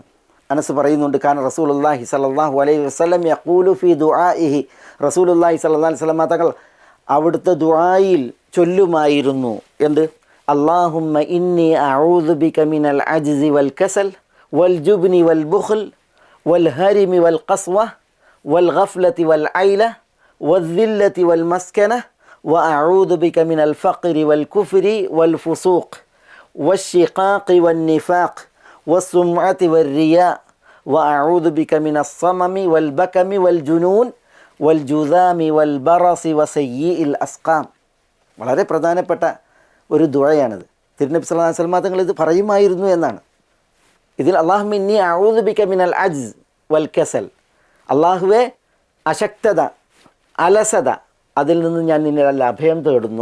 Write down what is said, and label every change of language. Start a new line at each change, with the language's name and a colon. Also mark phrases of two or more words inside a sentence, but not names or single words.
Malayalam: അനസ് പറയുന്നുണ്ട്,
Arabic: كان رسول الله صلى الله عليه وسلم يقول في دعائه, رسول الله صلى الله عليه وسلم
Malayalam: തങ്ങൾ അവിടുത്തെ ദുആയിൽ ചൊല്ലുമായിരുന്നു.
Arabic: എന്ത്? اللهم إني أعوذ بك من العجز والكسل والجبن والبخل والهرم والقسوة والغفلة والعيلة والذلة والمسكنة وأعوذ بك من الفقر والكفر والفسوق والشقاق والنفاق والسمعة والرياء وأعوذ بك من الصمم والبكم والجنون والجذام والبرص وسيء الأسقام.
Malayalam: വളരെ പ്രധാനപ്പെട്ട ഒരു ദുആയാണിത്. തിരുനബി
Arabic: صلى الله عليه وسلم
Malayalam: തങ്ങൾ ഇത് പറയുമായിരുന്നു എന്നാണ്. ഇതിൽ
Arabic: اللهم إني أعوذ بك من العجز والكسل,
Malayalam: അല്ലാഹുവേ അശക്തത, അലസത, അതിൽ നിന്ന് ഞാൻ നിന്നെ നല്ല അഭയം തേടുന്നു.